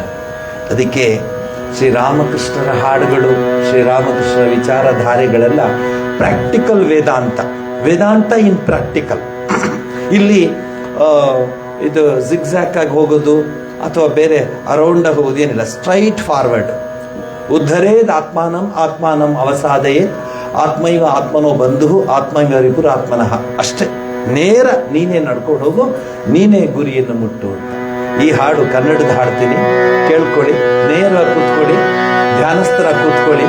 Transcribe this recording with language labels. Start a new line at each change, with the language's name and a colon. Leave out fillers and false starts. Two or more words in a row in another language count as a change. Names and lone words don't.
Kannada: ಅದಕ್ಕೆ ಶ್ರೀರಾಮಕೃಷ್ಣರ ಹಾಡುಗಳು, ಶ್ರೀರಾಮಕೃಷ್ಣರ ವಿಚಾರಧಾರೆಗಳೆಲ್ಲ
English: practical Vedanta in practical.
Kannada: ಇಲ್ಲಿ ಇದು ಜಿಗ್ಜ್ಯಾಕ್ ಆಗಿ ಹೋಗೋದು ಅಥವಾ ಬೇರೆ ಅರೌಂಡಾಗಿ ಹೋಗೋದು ಏನಿಲ್ಲ,
English: straight forward.
Sanskrit: ಉದ್ಧರೇದ್ ಆತ್ಮಾನಂ ಆತ್ಮಾನಂ ಅವಸಾದಯೇ ಆತ್ಮೈವ ಆತ್ಮನೋ ಬಂಧು ಆತ್ಮೈವ ರಿಪುರ ಆತ್ಮನಃ.
Kannada: ಅಷ್ಟೇ, ನೇರ ನೀನೇ ನಡ್ಕೊಂಡು ಹೋಗು, ನೀನೇ ಗುರಿಯನ್ನು ಮುಟ್ಟು. ಈ ಹಾಡು ಕನ್ನಡದ ಹಾಡ್ತೀನಿ, ಕೇಳ್ಕೊಳ್ಳಿ, ನೇರವಾಗಿ ಕೂತ್ಕೊಳ್ಳಿ, ಧ್ಯಾನಸ್ಥರ ಕೂತ್ಕೊಳ್ಳಿ.